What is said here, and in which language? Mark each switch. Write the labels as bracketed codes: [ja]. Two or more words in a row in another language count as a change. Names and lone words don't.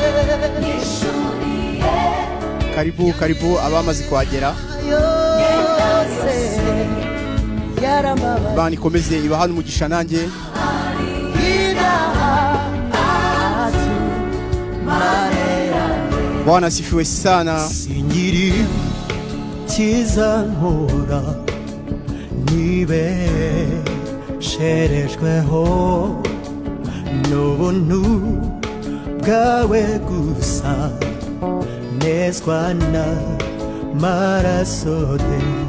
[rw] Yanyishuriye. [sw] Karibu, karibu [rw] abamaze kuhagera. Yose. Yarambabariye. Imana ikomeze ibahane umugisha nanjye. Ibyaha. Atumanera de. [sw] Bwana asifiwe sana. [rw] Singiri cyiza nkora, nibesherejweho n'ubuntu bwawe gusa, nezwa n'amaraso de.